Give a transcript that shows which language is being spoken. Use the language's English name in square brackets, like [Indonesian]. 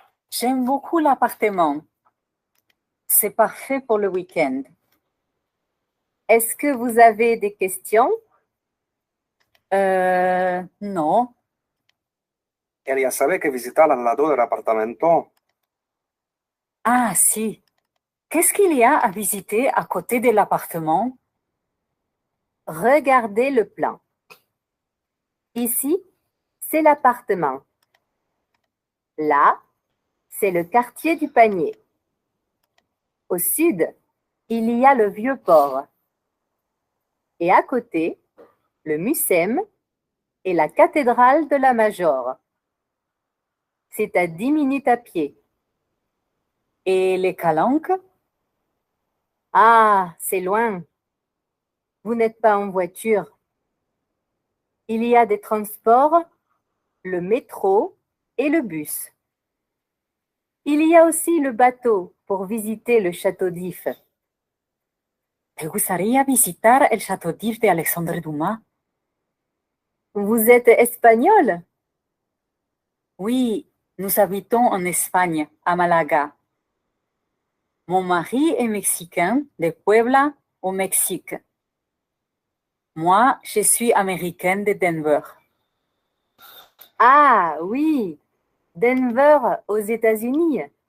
[French] J'aime beaucoup l'appartement. C'est parfait pour le week-end. Est-ce que vous avez des questions? [Spanish] No. Quería saber que visitar al lado del apartamento. Ah, si. [French] Qu'est-ce qu'il y a à visiter à côté de l'appartement? Regardez le plan. Ici, c'est l'appartement. Là, c'est le quartier du Panier. Au sud, il y a le vieux port. Et à côté, le Mucem et la cathédrale de la Major. C'est à 10 minutes à pied. Et les Calanques? Ah, c'est loin. Vous n'êtes pas en voiture. Il y a des transports, le métro et le bus. Il y a aussi le bateau pour visiter le château d'If. [Spanish] ¿Te gustaría visitar el château d'If de Alexandre Dumas? [French] Vous êtes espagnol? Oui, nous habitons en Espagne, à Malaga. Mon mari est mexicain de Puebla, au Mexique. Moi, je suis américaine de Denver. Ah oui, Denver aux États-Unis.